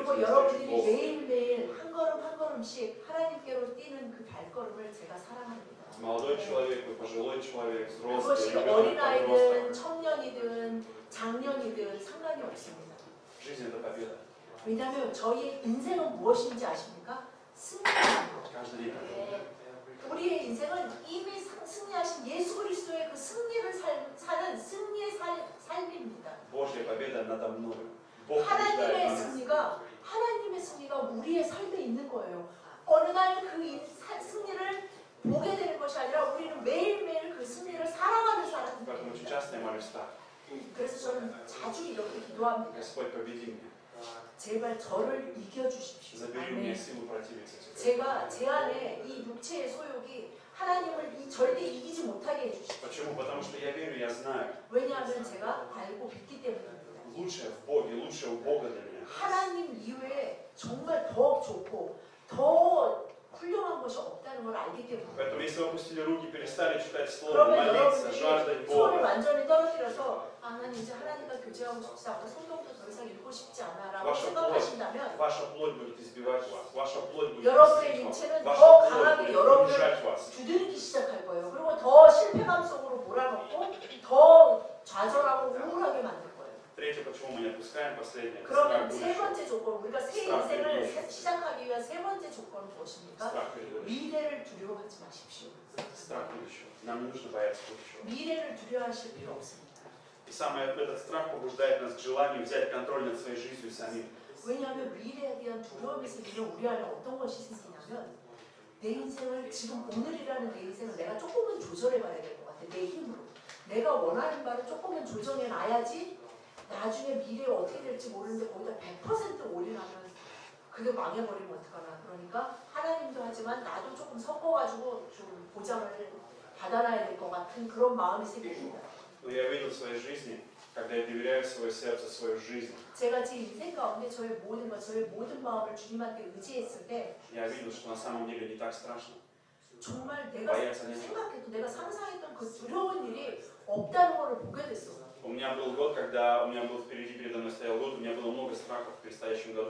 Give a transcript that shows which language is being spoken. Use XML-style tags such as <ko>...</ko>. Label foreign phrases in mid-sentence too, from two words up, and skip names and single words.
<ko>그리고</ko> <ru>навстречу</ru> <ko>여러분들이</ko> <ru>Богу.</ru> <ko>매일매일 한 걸음 한 걸음씩 하나님께로 뛰는 그 발걸음을 제가 사랑합니다.</ko> <ru>Молодой человек, вы пожилой человек, взрослый,</ru> <ko>그것이</ko> <ru>ребенок,</ru> <ko>어린아이든</ko> <ru>подросток.</ru> <ko>청년이든 장년이든 상관이 없습니다.</ko> <ru>Жизнь это победа.</ru> <ko>왜냐하면 저희의 인생은 무엇인지 아십니까? 승리입니다.</ko> <ru>Каждый день победа.</ru> <ko>우리의 인생은 이미 승리하신 예수 그리스도의 그 승리를 사는 승리의 삶입니다.</ko> <ru>Божья победа надо мною. Бог побеждает</ru> <ko>하나님의</ko> <ru>над нами.</ru> <ko>승리가 우리의 삶에 있는 거예요. 어느 날 그 승리를 보게 되는 것이 아니라 우리는 매일매일 그 승리를 사랑하는</ko> <ru>Поэтому очень</ru> <ko>사람입니다.</ko> <ru>часто я молюсь так.</ru> <ko>그래서 저는 자주 이렇게 기도합니다.</ko> <ru>Господь, победи меня.</ru> <ko>제발 저를 이겨주십시오.</ko> <ru>Забери у меня силу противиться тебе.</ru> <ko>제가 제 안에 이 육체의 소욕이 하나님을 절대 이기지 못하게 해주십시오.</ko> <ru>Почему? Потому что я верю, я знаю.</ru> <ko>왜냐하면 제가 알고 믿기 때문입니다.</ko> <ru>Лучшее в Боге, лучшее у Бога для меня.</ru> <ko>하나님 이외에 정말 더 좋고 더 훌륭한 것이 없다는 걸 알기 때문입니다.</ko> <ru>Поэтому если вы опустили руки, перестали читать Слово,</ru> <ko>그러면</ko> <ru>молиться, жаждать</ru> <ko>여러분들이 손을</ko> <ru>Бога,</ru> <ko>완전히 떨어뜨려서 난 이제 하나님과 교제하고 싶지 않고 성경도 더 이상 읽고 싶지 않아 라고</ko> <ru>Ваша</ru> <ko>생각하신다면</ko> <ru>ваша плоть будет избивать вас, ваша плоть будет</ru> <ko>여러분의</ko> <ru>бесить</ru> <ko>육체는</ko> <ru>вас,</ru> <ko>더</ko> <ru>ваша плоть</ru> <ko>강하게</ko> <ru>будет</ru> <ko>여러분을</ko> <ru>унижать вас.</ru> <ko>두들기 시작할 거예요. 그리고 더 실패감 속으로 몰아넣고 더 좌절하고 우울하게 만들 거예요.</ko> <ru>Третье, почему мы не отпускаем, последнее, это</ru> <ko>그러면</ko> <ru>страх</ru> <ko>세</ko> <ru>будущего.</ru> <ko>번째 조건, 우리가 새 인생을 시작하기 위한 세 번째 조건은 무엇입니까?</ko> <ru>Страх перед будущим.</ru> <ko>미래를 두려워하지 마십시오.</ko> <ru>Страх будущего. Нам не нужно бояться будущего.</ru> <ko>미래를 두려워하실 필요 없습니다.</ko> <ru>И самое этот страх побуждает нас к желанию взять контроль над своей жизнью самим.</ru> <ko>왜냐하면 미래에 대한 두려움이 생기면 우리 안에 어떤 것이 생기냐면 내 인생을 지금 오늘이라는 내 인생을 내가 조금은 조절해 봐야 될 것 같아. 내 힘으로. 내가 원하는 바를 조금은 조정해 놔야지 나중에 미래에 어떻게 될지 모르는데 거기다 100% 올인하면 그게 망해버리면 어떡하나. 그러니까 하나님도 하지만 나도 조금 섞어가지고 좀 보장을 받아놔야 될 것 같은 그런 마음이 생깁니다.</ko> <ru>Но я видел в своей жизни, когда я доверяю свое сердце, свою жизнь,</ru> <ko>제가 제 인생 가운데 저의 모든 것, 저의 모든 마음을 주님한테 의지했을 때</ko> <ru>я видел, что на самом деле не так страшно.</ru> <ko>정말 내가</ko> <ru>бояться нечего.</ru> <ko>생각했던, 내가 상상했던 그 두려운 일이 없다는 걸 보게 됐어.</ko> <ru>У меня был год, когда у меня был впереди, передо мной стоял год, у меня было много страхов в предстоящем году.</ru>